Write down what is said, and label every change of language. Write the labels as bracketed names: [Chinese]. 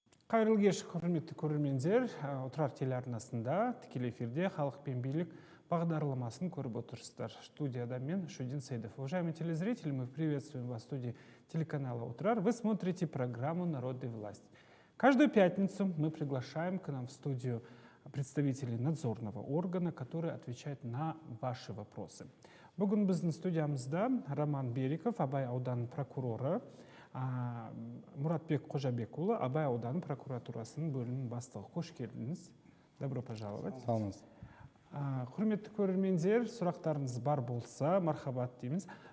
[Kazakh] Қайырлы кеш, құрметті көрермендер. Отырар телеарнасында тікелей эфирде «Халық пен билік» бағдарламасын көріп отырсыздар. Студияда мен Шудин Сейдов. [Russian] Уважаемые телезрители, мы приветствуем вас в студии телеканала «Отырар». Вы смотрите программу «Народная власть». Каждую пятницу мы приглашаем к нам в студию представителей надзорного органа, которые отвечают на ваши вопросы. [Kazakh] Бүгін біздің студиямызда Роман Бериков, Абай ауданының прокуроры, Мұратбек Қожабекұлы, Абай ауданы прокуратурасының бөлімінің бастығы. Қош келдіңіз. [Russian] Добро пожаловать. [Kazakh] Саламыз. Құрметті көрермендер, сұрақтарыңыз бар болса, мархабат дейміз.